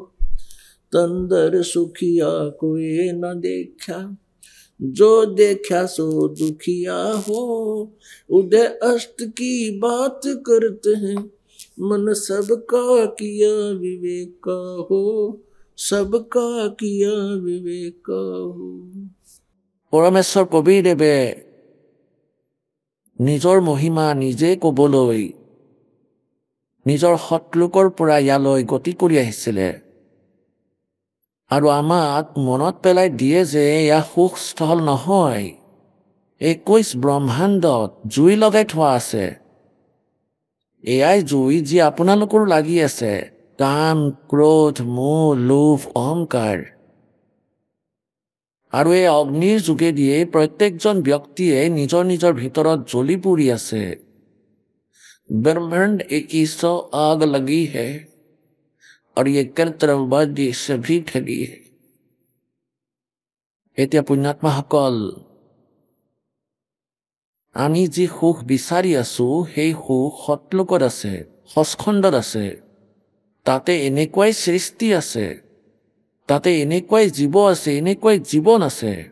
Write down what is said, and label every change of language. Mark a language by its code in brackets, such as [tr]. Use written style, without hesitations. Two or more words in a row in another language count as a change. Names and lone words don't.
[hi] तंदर सुखिया कोई न देखा, जो देखा सो दुखिया हो। उदय अस्त की बात करते हैं, मन सबका किया विवेक का हो, सबका किया विवेक का हो। [as] পৰমেশ্বৰ কবিৰদেৱে নিজৰ মহিমা নিজে ক'বলৈ নিজৰ সৎলোকৰ পৰা ইয়ালৈ গতি কৰি আহিছিলে আৰু আমাক মনত পেলাই দিয়ে যে এয়া সুখস্থল নহয়, 21 ব্ৰহ্মাণ্ডত জুই লগাই থোৱা আছে। এয়াই জুই যি আপোনালোকৰ লাগি আছে, কাম ক্ৰোধ মোহ লোভ অহংকাৰ। আৰু এই অগ্নিৰ যোগেদিয়ে প্ৰত্যেকজন ব্যক্তিয়ে নিজৰ নিজৰ ভিতৰত জ্বলি পুৰি আছে। [hi] ब्रह्मांड 21 आग लगी है और ये कर्तव्यवादी सभी ठगी है। [as] এতিয়া পুণ্যাত্মাসকল আমি যি সুখ বিচাৰি আছোঁ সেই সুখ সৎলোকত আছে, সচখণ্ডত আছে। তাতে এনেকুৱাই সৃষ্টি আছে, তাতে এনেকুৱাই জীৱ আছে, এনেকুৱাই জীৱন আছে।